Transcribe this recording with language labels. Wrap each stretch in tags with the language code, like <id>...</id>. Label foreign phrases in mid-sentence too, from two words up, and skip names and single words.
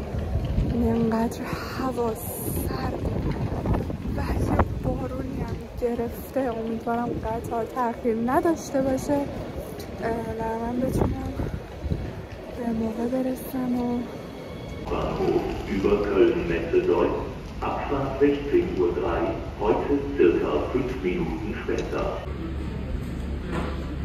<fa>اینقدر هوا سرد و یه بارونی هم گرفته. امیدوارم قطار تأخیر نداشته باشه و من بتونم به موقع برسم و</fa> <de>Bahnhof über Köln-Messe-Deutz, Abfahrt 16:03 Uhr, heute circa 5 Minuten später.</de>